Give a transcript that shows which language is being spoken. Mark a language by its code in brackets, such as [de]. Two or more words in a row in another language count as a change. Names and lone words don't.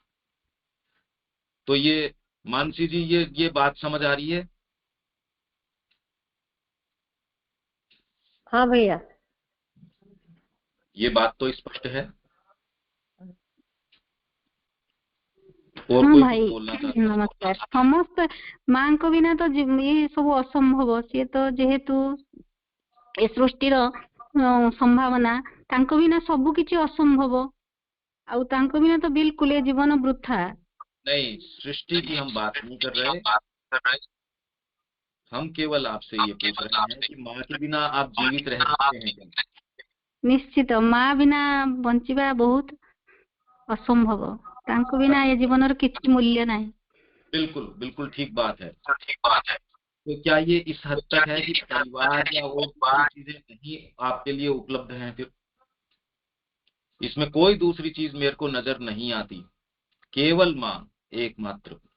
[hi] तो ये मानसी जी, ये बात समझ आ रही है? हाँ भैया, ये बात तो स्पष्ट है। और हाँ कोई कुछ भाई बोलना चाहता है? [or] नमस्कार। समस्त ମାଙ୍କ ବିନା ତ ये ସବୁ ଅସମ୍ଭବ। ସିଏ ତ ଯେହେତु ଏ ସୃଷ୍ଟିର ସମ୍ଭାବନା, ତାଙ୍କ ବିନା ସବୁ କିଛି ଅସମ୍ଭବ, ଆଉ ତାଙ୍କ ବିନା ତ ବିଲକୁଲ ଏ ଜୀବନ ବୃଥା। [hi] नहीं, सृष्टि की हम बात नहीं कर रहे, हम केवल आपसे ये पूछ रहे हैं कि माँ के बिना आप जीवित रह सकते हैं क्या? [or] ନିଶ୍ଚିତ ମା ବିନା ବଞ୍ଚିବା ବହୁତ ଅସମ୍ଭବ। ତାଙ୍କ ବିନା ଏ ଜୀବନର କିଛି ମୂଲ୍ୟ ନାହିଁ। [hi] बिल्कुल बिल्कुल ठीक बात है। तो क्या ये इस हद तक है कि परिवार या और दूसरी चीजें नहीं आपके लिए उपलब्ध हैं? फिर इसमें कोई दूसरी चीज मेरे को नजर नहीं आती, केवल माँ एकमात्र।